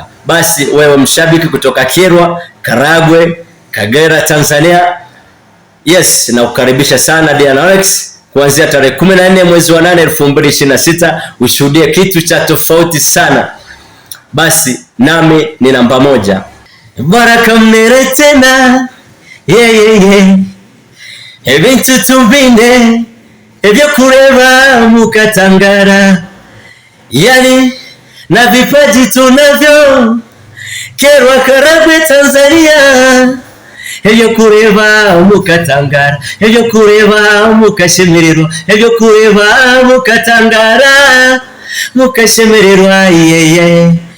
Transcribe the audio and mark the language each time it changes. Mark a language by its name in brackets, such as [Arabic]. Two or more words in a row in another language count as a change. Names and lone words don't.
[Swahili] Basi wewe mshabiki kutoka Kyerwa, Karagwe, Kagera, Tanzania, yes, na kukaribisha sana Diana Annex kuanzia tarehe 14 mwezi wa 8 2026, ushuhudie kitu cha tofauti sana. Basi nami ni namba moja, Baraka Mnene tena, [Nyambo] ebintu tubine ebyo kureba mukatangara, [Swahili] yani na vipaji tunavyo Kyerwa, Karagwe, Tanzania, [Nyambo] ebyo kureba mukatangara, ebyo kureba mukashemererwa, ebyo kureba mukatangara, mukashemererwa,